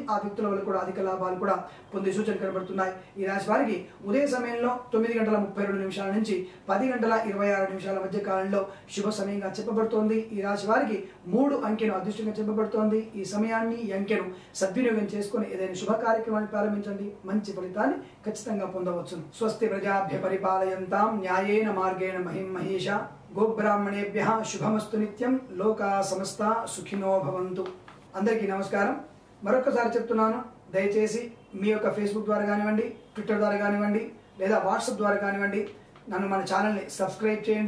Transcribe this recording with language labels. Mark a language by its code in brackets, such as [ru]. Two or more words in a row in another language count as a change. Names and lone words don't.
[te] ఆ వ్యక్తుల వల్ల కూడా అధిక లాభాలు కూడా పొందే సూచనలు కనబడుతున్నాయి. ఈ రాశి వారికి ఉదయ సమయంలో 9:32 నుంచి 10:26 మధ్య కాలంలో శుభ సమయంగా చెప్పబడుతోంది. ఈ రాశి వారికి 3 అంకెను అదృష్టంగా చెప్పబడుతోంది. ఈ సమయాన్ని, ఈ అంకెను సద్వినియోగం చేసుకుని ఏదైనా శుభ కార్యక్రమాన్ని ప్రారంభించండి. మంచి ఫలితాన్ని ఖచ్చితంగా పొందవచ్చు. [sa] స్వస్తి ప్రజాభ్య పరిపాలయంతాం న్యాయేన మార్గేణ మహిం మహేష. గోబ్రాహ్మణేభ్యః శుభమస్తు నిత్యం. లోకా సమస్త సుఖినో భవంతు. [te] అందరికీ నమస్కారం. మరొకసారి చెప్తున్నాను, దయచేసి మీ యొక్క ఫేస్బుక్ ద్వారా కానివ్వండి, ట్విట్టర్ ద్వారా కానివ్వండి, లేదా వాట్సాప్ ద్వారా కానివ్వండి, మన ఛానల్ని సబ్స్క్రైబ్ చేయండి.